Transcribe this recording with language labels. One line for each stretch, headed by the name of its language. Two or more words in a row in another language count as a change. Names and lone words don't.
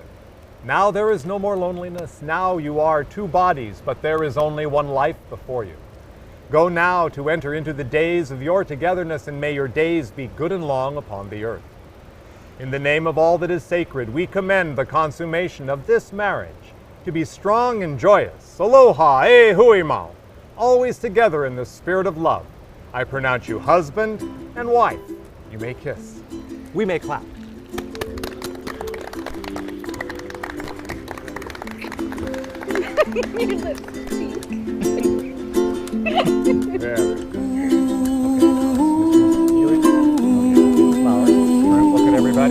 English: Now there is no more loneliness. Now you are two bodies, but there is only one life before you. Go now to enter into the days of your togetherness, and may your days be good and long upon the earth. In the name of all that is sacred, we commend the consummation of this marriage to be strong and joyous.
Hawaiian: Aloha e hui mau,
English: always together in the spirit of love. I pronounce you husband and wife. You may kiss. We may clap. Your lips speak. Very good. Look at everybody.